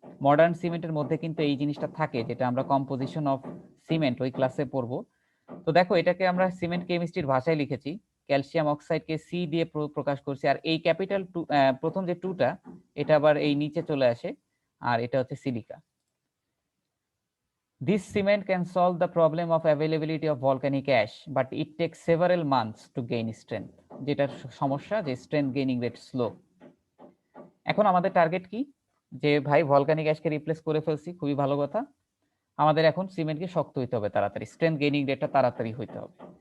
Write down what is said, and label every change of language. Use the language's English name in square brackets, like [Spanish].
[Bangla] Modern সিমেন্টের মধ্যে কিন্তু এই জিনিসটা থাকে, যেটা আমরা কম্পোজিশন অফ সিমেন্ট ওই ক্লাসে পড়বো। তো দেখো, এটাকে আমরা সিমেন্ট কেমিস্ট্রির ভাষায় লিখেছি, ক্যালসিয়াম অক্সাইডকে সি দিয়ে প্রকাশ করছি। আর এই ক্যাপিটাল প্রথম যে টুটা, এটা আবার এই নিচে চলে আসে, আর এটা হচ্ছে silica. [English] This cement can solve the problem of availability of volcanic ash, but it takes several months to gain strength. [Bangla] যেটার সমস্যা যে স্ট্রেংথ গেইনিং রেট স্লো। এখন আমাদের টার্গেট কি, যে ভাই ভলকানিক অ্যাশকে রিপ্লেস করে ফেলছি, খুবই ভালো কথা। আমাদের এখন সিমেন্টকে শক্ত হইতে হবে তাড়াতাড়ি, স্ট্রেংথ গেইনিং রেটটা তাড়াতাড়ি হইতে হবে।